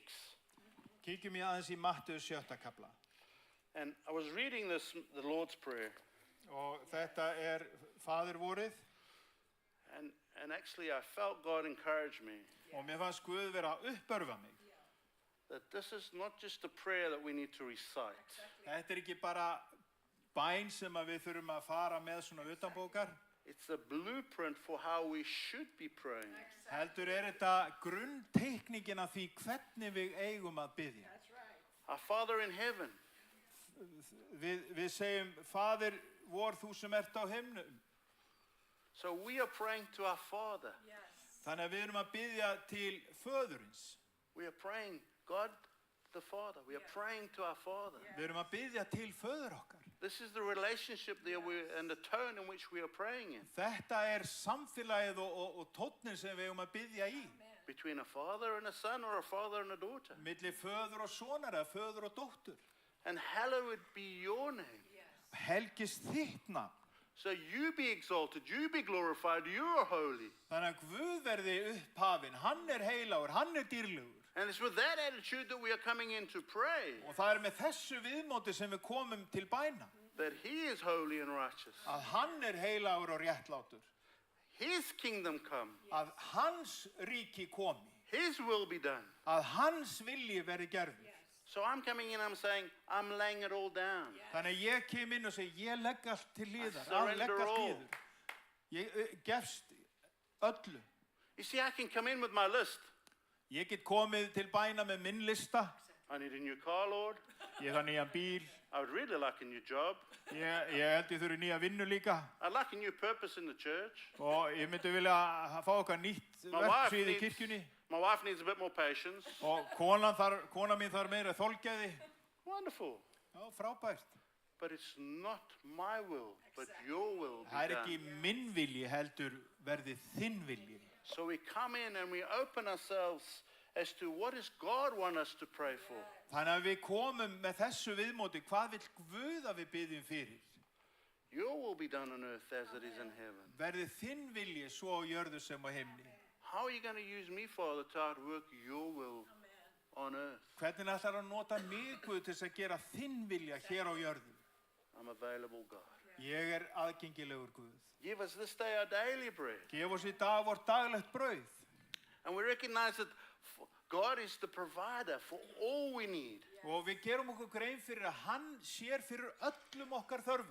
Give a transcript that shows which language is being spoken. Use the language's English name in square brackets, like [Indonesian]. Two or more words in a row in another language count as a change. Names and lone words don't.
[Icelandic] Kíkjum ég aðeins í Mattheus 7. kapla. [English] And I was reading this, the Lord's Prayer. [Icelandic] Og þetta Faðir vorið. [English] And actually I felt God encourage me. [Icelandic] Og mér fannst Guð vera að uppörfa mig. [English] That this is not just a prayer that we need to recite. [Icelandic] Þetta ekki bara bæn sem við þurfum að fara með svona utanbókar. [English] It's a blueprint for how we should be praying. [Icelandic] Heldur þetta grunnteikningin af því hvernig við eigum að biðja. [English] Our Father in heaven, [Icelandic] Við segjum, Faðir vor þú sem ert á himnum. [English] so we are praying to our Father. [Icelandic] Þannig að við erum að biðja til föðurins. [English] We are praying, God the Father. We are praying to our Father. [Icelandic] Við erum að biðja til föður okkar. [English] This is the relationship there and the tone in which we are praying in. [Icelandic] Þetta samfélagið og tónnin sem við eigum að biðja í. [English] Between a father and a son or a father and a daughter. [Icelandic] Milli föður og sonar eða föður og dóttur. [English] And hallowed be your name. [Icelandic] Helgist þitt nafn. [English] So you be exalted, you be glorified, you are holy. [Icelandic] Þannig að Guð verði upphafinn, hann heilagur, hann dýrlegur. [English] And it's with that attitude that we are coming in to pray. [Icelandic] Og það með þessu viðmóti sem við komum til bæna. [English] That he is holy and righteous. [Icelandic] Að hann heilagur og réttlátur. [English] His kingdom come. [Icelandic] Að hans ríki komi. [English] His will be done. [Icelandic] Að hans vilji verði gerður. [English] So I'm coming in, I'm saying, I'm laying it all down. [Icelandic] Þannig að ég kem inn og segi, ég legg allt til hliðar, [English] surrender [Icelandic] legg allt [English] all. [Icelandic] niður. Ég gefst öllu. [English] You see, I can come in with my list. [Icelandic] Ég get komið til bæna með minn lista. [English] I need a new car, Lord. [Icelandic] Ég þarf nýjan bíl. [English] I would really like a new job. [Icelandic] Ég held ég þurfi nýja vinnu líka. [English] I'd like a new purpose in the church. [Icelandic] Og ég myndi vilja fá okkar nýtt verksvið í kirkjunni. [English] My wife needs a bit more patience. [Icelandic] Og kona mín þarf meira þolgæði. [English] Wonderful. [Icelandic] Já, frábært. [English] But it's not my will, but your will be [Icelandic] Það ekki [English] done. [Icelandic] minn vilji heldur verði þinn vilji. [English] So we come in and we open ourselves as to what does God want us to pray for. [Icelandic] Þannig að við komum með þessu viðmóti, hvað vill Guð að við biðjum fyrir? [English] Your will be done on earth as it is in heaven. [Icelandic] Verði þinn vilji svo á jörðu sem á himni. [English] How are you going to use me, Father, to outwork your will on earth? [Icelandic] Hvernig ætlar að nota mig, Guð, til að gera þinn vilja hér á jörðu? [English] I'm available, God. [Icelandic] Ég aðgengilegur, Guð. [English] Give us this day our daily bread. [Icelandic] Gef oss í dag vort daglegt brauð. [English] And we recognize that God is the provider for all we need, [Icelandic] Og við gerum okkur grein fyrir að hann sér fyrir öllum okkar þörfum.